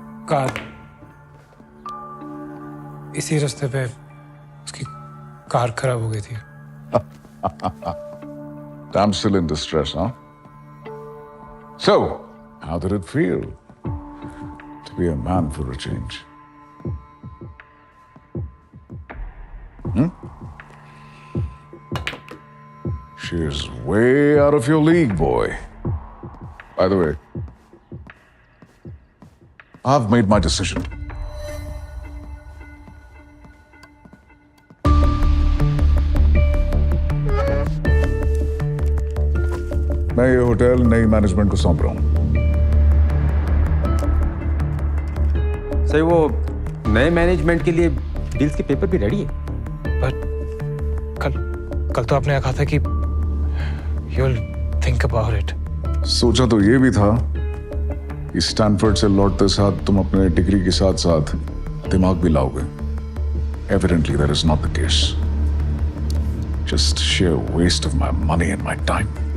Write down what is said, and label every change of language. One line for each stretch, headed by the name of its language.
Hindi: Car इसी रास्ते पे उसकी कार खराब हो गई थी।
English: Damsel in distress, huh? So, how did it feel to be a man for a change? She is way out of your league, boy. By the way, I've made my decision.
Hindi: मैं ये hotel नई management को सौंप रहा हूं। Sir वो नए management के लिए डील्स के पेपर भी रेडी है। पर कल तो आपने कहा था कि
English: you'll think about it.
Hindi: सोचा तो ये भी था कि स्टैनफोर्ड से लौटते साथ तुम अपने डिग्री के साथ साथ दिमाग भी लाओगे।
English: Evidently that is not the case. Just sheer waste of my money and my time.